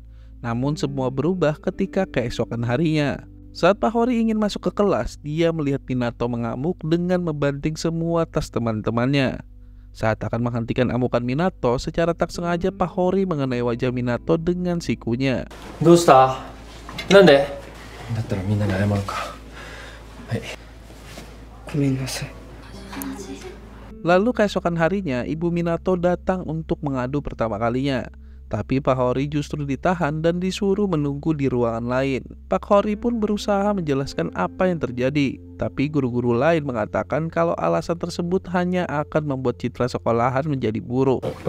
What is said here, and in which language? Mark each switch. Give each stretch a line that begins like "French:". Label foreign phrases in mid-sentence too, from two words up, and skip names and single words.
Indonesian: Namun semua berubah ketika keesokan harinya. Saat Pak Hori ingin masuk ke kelas, dia melihat Minato mengamuk dengan membanting semua tas teman-temannya. Saat akan menghentikan amukan Minato, secara tak sengaja Pak Hori mengenai wajah Minato dengan sikunya.
Japanese: どうした？なんで？だったらみんなに謝るか。はい。ごめんなさい。
Indonesian: Lalu keesokan harinya, ibu Minato datang untuk mengadu pertama kalinya. Tapi Pak Hori justru ditahan dan disuruh menunggu di ruangan lain. Pak Hori pun berusaha menjelaskan apa yang terjadi, tapi guru-guru lain mengatakan kalau alasan tersebut hanya akan membuat citra sekolahan menjadi buruk.